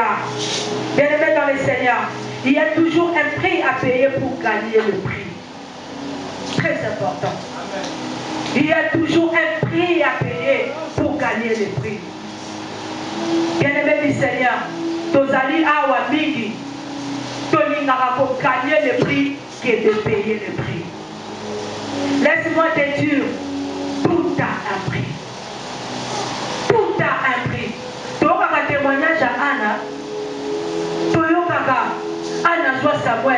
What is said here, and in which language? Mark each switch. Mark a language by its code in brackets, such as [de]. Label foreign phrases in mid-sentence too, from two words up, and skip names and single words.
[fr] Bien-aimés dans le Seigneur, il y a toujours un prix à payer pour gagner le prix. Très important. Il y a toujours un prix à payer pour gagner le prix. Bien-aimés du Seigneur, [ln] tozali awa mingi, tolingaka [fr] pour gagner le prix que de payer le prix. Laisse-moi te dire, tout a un prix. Tout a un prix. [ln] Toyokaka témoignage à Anna. Toyokaka Anna soit Samuel.